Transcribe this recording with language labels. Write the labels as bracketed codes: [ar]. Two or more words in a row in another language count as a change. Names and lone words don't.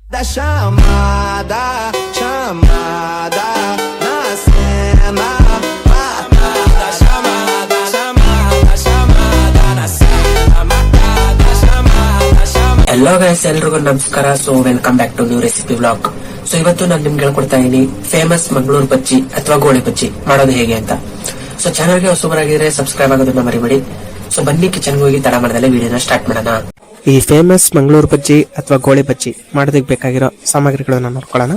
[en] chamada, chamada na cena. Matada, chamada, chamada, chamada na cena. Matada, chamada, chamada. Hello guys, [kn] ಎಲ್ರಿಗೂ ನಮಸ್ಕಾರ. [en] so welcome back to new recipe vlog. [kn] ಸೊ ಇವತ್ತು ನಾನು ನಿಮ್ಗೆ ಹೇಳ್ಕೊಡ್ತಾ ಇದೀನಿ ಫೇಮಸ್ ಮಂಗಳೂರು ಬಜ್ಜಿ ಅಥವಾ ಗೋಳಿ ಬಜ್ಜಿ ಮಾಡೋದು ಹೇಗೆ ಅಂತ. ಸೊ ಚಾನಲ್ಗೆ ಹೊಸಬರಾಗಿದ್ರೆ ಸಬ್ಸ್ಕ್ರೈಬ್ ಆಗೋದನ್ನ ಮರಿಬೇಡಿ. ಸೊ ಬನ್ನಿ ಕಿಚನ್ ಹೋಗಿ ತಡ ಮಾಡದಲ್ಲೇ ವಿಡಿಯೋನ ಸ್ಟಾರ್ಟ್ ಮಾಡೋಣ. ಈ ಫೇಮಸ್ ಮಂಗಳೂರು ಬಜ್ಜಿ ಅಥವಾ ಗೋಳಿ ಬಜ್ಜಿ ಮಾಡೋದಕ್ಕೆ ಬೇಕಾಗಿರೋ ಸಾಮಗ್ರಿಗಳನ್ನ ನೋಡ್ಕೊಳ್ಳೋಣ.